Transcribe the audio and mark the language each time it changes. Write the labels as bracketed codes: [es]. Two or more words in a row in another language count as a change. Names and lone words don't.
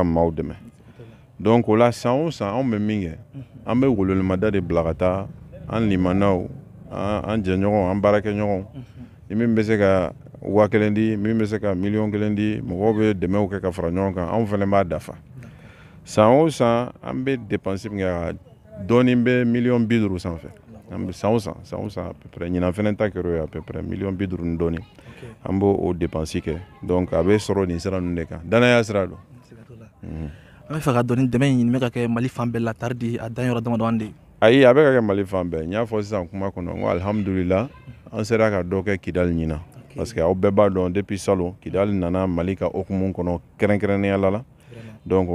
[bm] maaw dɛmɛ donc o la san o san anw bɛ min kɛ an bɛ wololimada de bila ka taa an limanaw an jɛɲɔgɔnw an baarakɛɲɔgɔnw ni min bɛ se ka 1000 di min bɛ se ka 1,000,000 di mɔgɔw bɛ dɛmɛw kɛ ka fara ɲɔgɔn kan anw fɛnɛ b'a dafa san o san an bɛ dépense min kɛ dɔɔnin bɛ 50,000,000 sanfɛ an bɛ san o san [fr] à peu près [bm] ɲinan fɛnɛ ta kɛra o ye [fr] à peu près [bm] 50,000,000 ni dɔɔnin an b'o o dépense kɛ donc a bɛ sɔrɔ nin sira ninnu de kan danaya sira don. An bɛ fɛ ka dɔn ni dɛmɛ in bɛ ka kɛ Mali fan bɛɛ la tari di a dan yɔrɔ damadɔni de. Ayi a bɛ ka kɛ Mali fan bɛɛ n y'a fɔ sisan kuma kɔnɔ n ko alhamdulillah an sera ka dɔ kɛ Kidali ɲinan [fr] parce que [bm] aw bɛɛ b'a dɔn depuis salon Kidali nana Mali ka hukumu kɔnɔ kɛrɛnkɛrɛnnenya la donc